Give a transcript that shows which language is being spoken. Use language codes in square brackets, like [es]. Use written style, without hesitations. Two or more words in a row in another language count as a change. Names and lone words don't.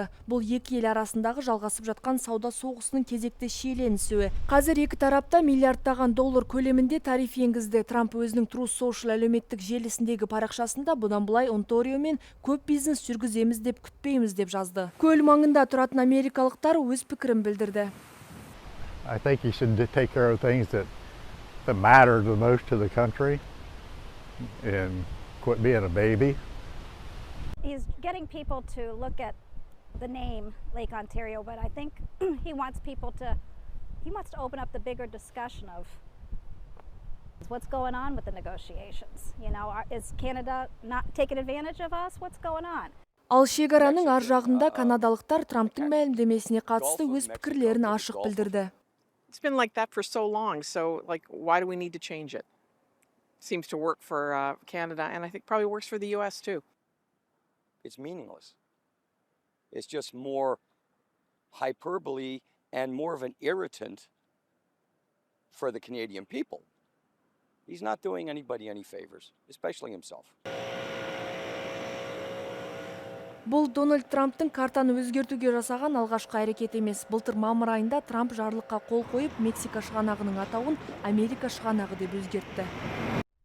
[kk] Бұл екі ел арасындағы жалғасып жатқан сауда соғысының кезекті шиеленісуі. Қазір екі тарапта миллиардтаған доллар көлемінде тариф енгізді. Трамп өзінің Truth Social әлеуметтік желісіндегі парақшасында бұдан былай Онтариомен көп бизнес жүргіземіз деп күтпейміз деп жазды. Көл маңында тұратын америкалықтар өз пікірін білдірді. [en] I think he should take care of things that matter the most to the country. And quit being a baby. He's getting people to look at the name Lake Ontario, but I think he wants to open up the bigger discussion of what's going on with the negotiations. You know, is Canada not taking advantage of us? What's going on? [kk] Ал шекараның ар жағында канадалықтар Трамптың мәлімдемесіне қатысты өз пікірлерін ашық білдірді. [en] It's been like that for so long, so why do we need to change it? Seems to work for Canada, and I think probably works for the U.S. too. It's meaningless. It's just more hyperbole and more of an irritant for the Canadian people. He's not doing anybody any favors, especially himself. [kk] Бұл Дональд Трамптың картаны өзгертуге жасаған алғашқы әрекет емес. Былтыр мамыр айында Трамп жарлыққа қол қойып, Мексика шығанағының атауын Америка шығанағы деп өзгертті.